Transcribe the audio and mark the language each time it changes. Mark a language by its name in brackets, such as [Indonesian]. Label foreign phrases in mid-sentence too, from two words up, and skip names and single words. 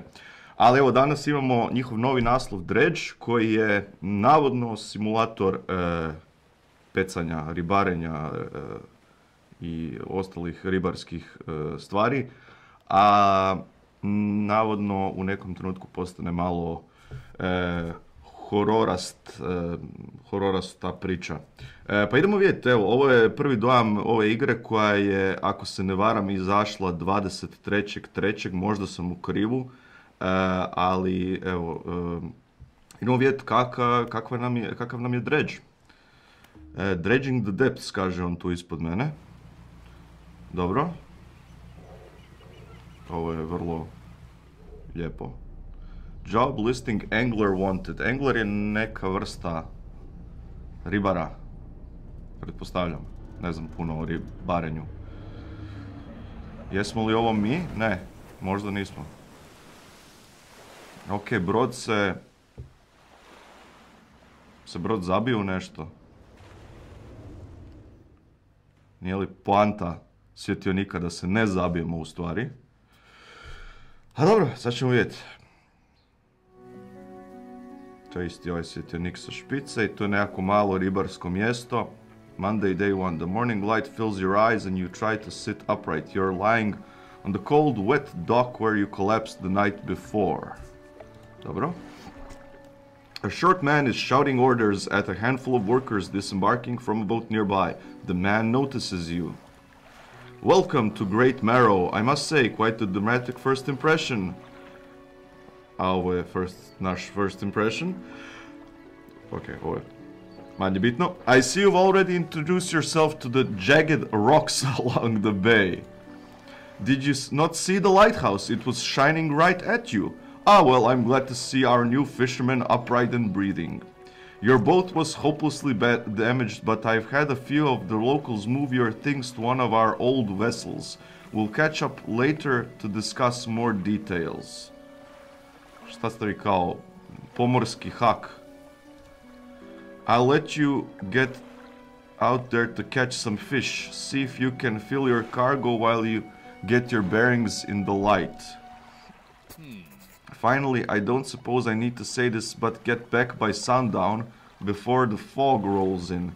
[Croatian] Ali evo, danas imamo njihov novi naslov Dredge, koji je navodno simulator pecanja, ribarenja i ostalih ribarskih stvari, a navodno u nekom trenutku postane malo hororast ta priča. Pa idemo vidjeti, evo, ovo je prvi dojam ove igre koja je, ako se ne varam, izašla 23.3. Možda sam u krivu. Ali evo, idemo vidjeti kakav nam je Dredge. [English] Dredging the depths, [Croatian] kaže on tu ispod mene. Dobro. Ovo je vrlo lijepo. [English] Job listing angler wanted. [Croatian] Angler je neka vrsta ribara, pretpostavljam. Ne znam puno o ribarenju. Jesmo li ovo mi? Ne, možda nismo. Ok, brod se brod zabio u nešto. Nije li poanta svjetionika da se ne zabijemo u stvari? A dobro, sad ćemo vidjeti. To je isti ovaj svjetionik sa špice i to je nekako malo ribarsko mjesto. [English] Monday, day 1. The morning light fills your eyes and you try to sit upright. You're lying on the cold, wet dock where you collapsed the night before. [Croatian] Dobro. [English] A short man is shouting orders at a handful of workers disembarking from a boat nearby. The man notices you. Welcome to Great Marrow. I must say, quite a dramatic first impression. [Croatian] Ovo je naš [English] first impression. [Croatian] Ok, ovo je manje bitno. [English] I see you've already introduced yourself to the jagged rocks along the bay. Did you not see the lighthouse? It was shining right at you. Ah, well, I'm glad to see our new fisherman upright and breathing. Your boat was hopelessly damaged, but I've had a few of the locals move your things to one of our old vessels. We'll catch up later to discuss more details. [Croatian] Šta ste vi kao pomorski hak? [English] I'll let you get out there to catch some fish. See if you can fill your cargo while you get your bearings in the light. Finally, I don't suppose I need to say this, but get back by sundown before the fog rolls in.